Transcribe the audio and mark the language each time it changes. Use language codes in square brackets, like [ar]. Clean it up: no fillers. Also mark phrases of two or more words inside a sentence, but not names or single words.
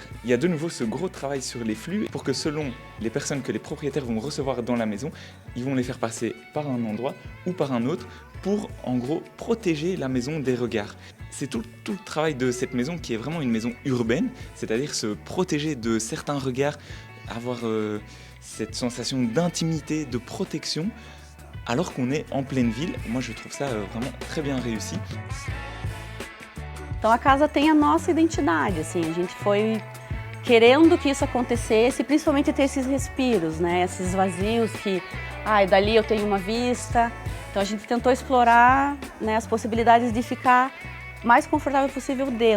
[fr] Il y a de nouveau ce gros travail sur les flux pour que selon les personnes que les propriétaires vont recevoir dans la maison, ils vont les faire passer par un endroit ou par un autre pour en gros protéger la maison des regards. C'est tout le travail de cette maison qui est vraiment une maison urbaine, c'est-à-dire se protéger de certains regards, avoir cette sensation d'intimité, de protection, alors qu'on est en pleine ville. Moi, je trouve ça vraiment très bien réussi. [pt] Então a casa tem a nossa identidade, assim, a gente foi querendo que isso acontecesse, principalmente ter esses respiros, né, esses vazios que, dali eu tenho uma vista. Então a gente tentou explorar, né, as possibilidades de ficar mais confortável possível dentro.